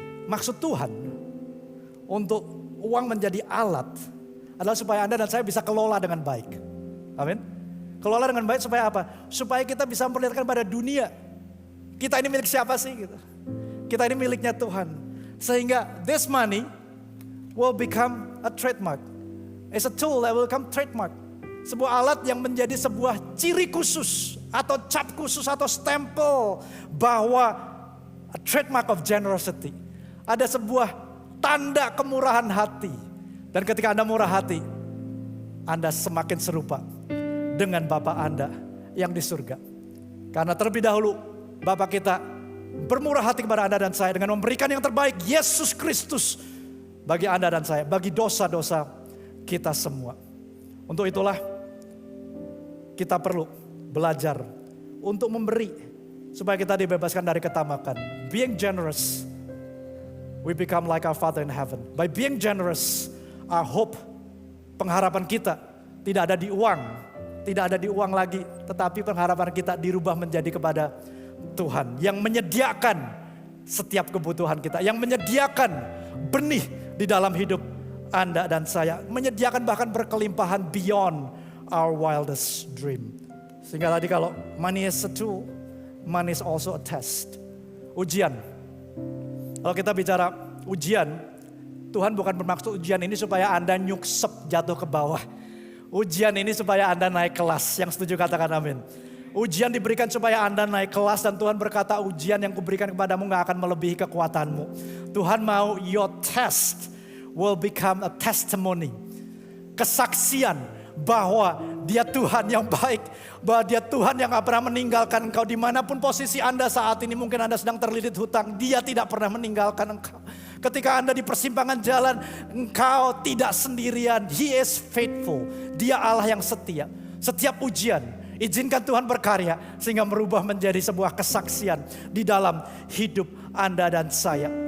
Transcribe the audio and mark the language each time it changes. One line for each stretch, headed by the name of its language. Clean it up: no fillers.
Indonesian: Maksud Tuhan untuk uang menjadi alat adalah supaya Anda dan saya bisa kelola dengan baik. Amin. Kelola dengan baik supaya apa? Supaya kita bisa memperlihatkan pada dunia. Kita ini milik siapa sih? Gitu. Kita ini miliknya Tuhan. Sehingga
English: this money will become a trademark. It's a tool that will become trademark.
Indonesian: Sebuah alat yang menjadi sebuah ciri khusus. Atau cap khusus atau stempel. Bahwa
English: a trademark of generosity.
Indonesian: Ada sebuah tanda kemurahan hati. Dan ketika Anda murah hati, Anda semakin serupa dengan Bapa Anda yang di surga. Karena terlebih dahulu Bapa kita bermurah hati kepada Anda dan saya dengan memberikan yang terbaik, Yesus Kristus, bagi Anda dan saya, bagi dosa-dosa kita semua. Untuk itulah kita perlu belajar untuk memberi supaya kita dibebaskan dari ketamakan.
English: Being generous, we become like our Father in heaven. By being generous, our hope,
Indonesian: pengharapan kita tidak ada di uang, tidak ada di uang lagi, tetapi pengharapan kita dirubah menjadi kepada Tuhan yang menyediakan setiap kebutuhan kita, yang menyediakan benih di dalam hidup Anda dan saya, menyediakan bahkan berkelimpahan
English: beyond our wildest dream.
Indonesian: Sehingga tadi kalau
English: money is a tool, money is also a test.
Indonesian: Ujian. Kalau kita bicara ujian, Tuhan bukan bermaksud ujian ini supaya Anda nyuksep jatuh ke bawah. Ujian ini supaya Anda naik kelas. Yang setuju katakan amin. ujian diberikan supaya Anda naik kelas, dan Tuhan berkata ujian yang kuberikan kepadamu gak akan melebihi kekuatanmu. Tuhan mau
English: your test will become a testimony.
Indonesian: Kesaksian bahwa dia Tuhan yang baik, bahwa dia Tuhan yang gak pernah meninggalkan engkau. Dimanapun posisi Anda saat ini, mungkin Anda sedang terlilit hutang, dia tidak pernah meninggalkan engkau. Ketika Anda di persimpangan jalan, engkau tidak sendirian.
English: He is faithful.
Indonesian: Dia Allah yang setia. Setiap ujian, izinkan Tuhan berkarya sehingga merubah menjadi sebuah kesaksian di dalam hidup Anda dan saya.